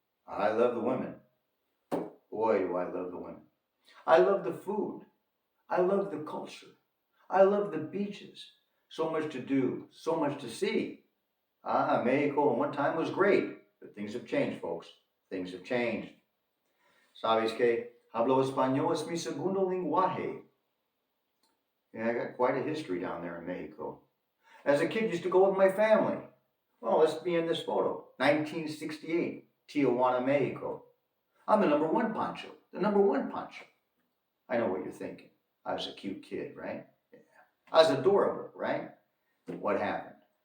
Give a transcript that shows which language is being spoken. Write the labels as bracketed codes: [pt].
[en] I love the women. Boy, do I love the women. I love the food. I love the culture. I love the beaches. So much to do, so much to see. Mexico at one time was great, but things have changed, folks. Things have changed. [es] ¿Sabes qué? Hablo español es mi segundo lenguaje. [en] Yeah, I got quite a history down there in Mexico. As a kid, used to go with my family. Well, let's be in this photo. 1968, Tijuana, Mexico. I'm the number one poncho. The number one poncho. I know what you're thinking. I was a cute kid, right? Yeah. I was adorable, right? What happened?